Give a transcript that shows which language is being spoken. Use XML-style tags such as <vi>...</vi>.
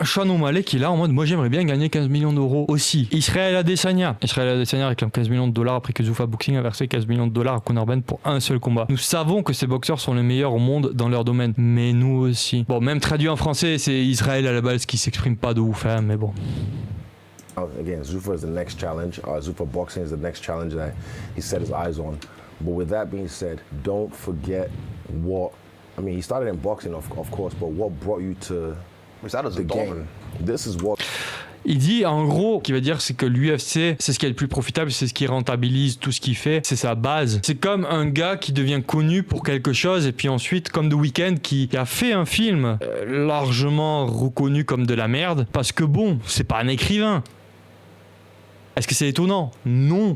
<fr>Sean O'Malley qui est là en mode, moi j'aimerais bien gagner 15 millions d'euros aussi. Israel Adesanya réclame 15 millions de dollars après que Zuffa Boxing a versé 15 millions de dollars à Conor Ben pour un seul combat. Nous savons que ces boxeurs sont les meilleurs au monde dans leur domaine, mais nous aussi. Bon, même traduit en français, c'est Israël à la base qui s'exprime pas de ouf, mais bon.</fr> <en>Again, Zuffa is the next challenge. Zuffa Boxing is the next challenge that he set his eyes on. But with that being said, don't forget he started in boxing, of course, but what brought you to the game? This is what...</en> <fr>Il dit, en gros, ce qu'il va dire, c'est que l'UFC, c'est ce qui est le plus profitable, c'est ce qui rentabilise tout ce qu'il fait, c'est sa base. C'est comme un gars qui devient connu pour quelque chose, et puis ensuite, comme The Weeknd, qui a fait un film largement reconnu comme de la merde, parce que bon, c'est pas un écrivain. Est-ce que c'est étonnant? Non.</fr>